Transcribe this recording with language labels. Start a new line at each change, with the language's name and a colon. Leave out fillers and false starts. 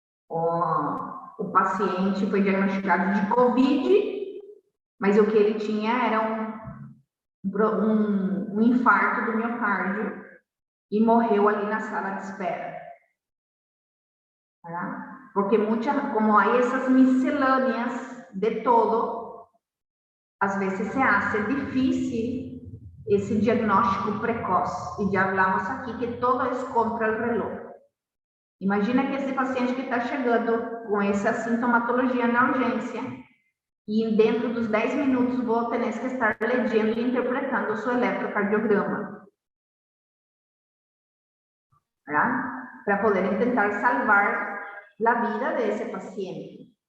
Portuguese: O paciente foi diagnosticado de COVID, mas o que ele tinha era um infarto do miocárdio e morreu ali na sala de espera. Tá?
Spanish: porque como hay esas misceláneas de todo, a veces se hace difícil ese diagnóstico precoz. Y ya hablamos aquí que todo es contra el reloj.
Portuguese: Imagina que esse paciente que está chegando com essa sintomatologia na urgência e dentro dos 10 minutos vou ter que estar lendo e interpretando o seu eletrocardiograma. Para poder tentar salvar a vida desse paciente.